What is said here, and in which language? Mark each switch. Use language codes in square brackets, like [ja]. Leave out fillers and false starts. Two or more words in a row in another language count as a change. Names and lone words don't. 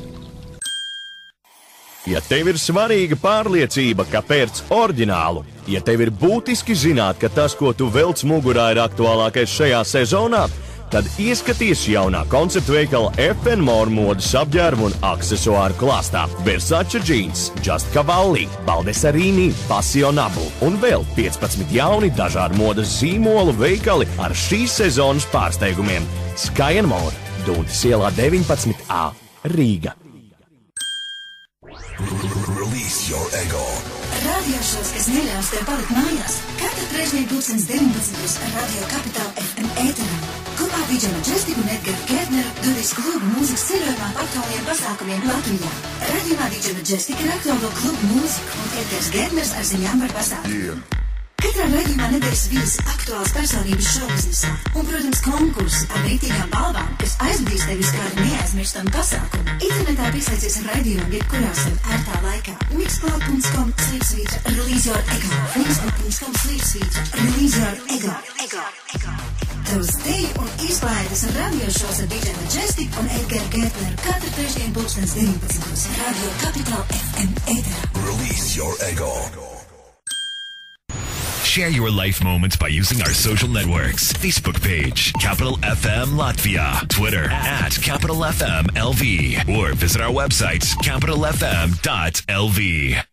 [lv] Ja tev ir svarīga pārliecība, ka pērc oriģinālu, ja tev ir būtiski zināt, ka tas, ko tu velc mugurā, ir aktuālākais šajā sezonā, tad ieskaties jaunā konceptu veikala FN More modes apģērbu un aksesuāru klāstā. Versace jeans, Just Cavalli, Baldessarini, Passionable un vēl 15 jauni dažādu modes zīmolu veikali ar šīs sezonas pārsteigumiem. Sky & More, Duntas ielā 19A, Rīga. Release your ego. Radiošos, kas neļaus tev palikt mājās, katru trešdien 2019. Radio Capital FM ēterā. Kopā DJ Majestic un Edgars Gērtneru dodas klubu mūzikas ceļojumā par aktuāliem pasākumiem Latvijā. Radījumā DJ Majestic ir aktuālo klubu mūziku un Edgars Gērtners ar ziņām par pasākumiem. Katrā raidījumā nedēļas vīzes aktuāls personības šovbiznesā un, protams, konkursi ar vērtīgām balvām, kas aizvedīs tevi uz kādu neaizmirstamu pasākumu. Internetā pieslēdzies ar raidījumu jebkurā sev ērtā laikā. Mixcloud.com/release your ego, Facebook.com/release your ego. Tavs deju un izklaides radiošos ar DJ Majestic un Edgars Gērtneru katru trešdienu 2019. Radio Capital FM ēterā. [en] Release your ego. Share your life moments by using our social networks. Facebook page, Capital FM Latvia. Twitter @Capital FM LV. Or visit our website, capitalfm.lv.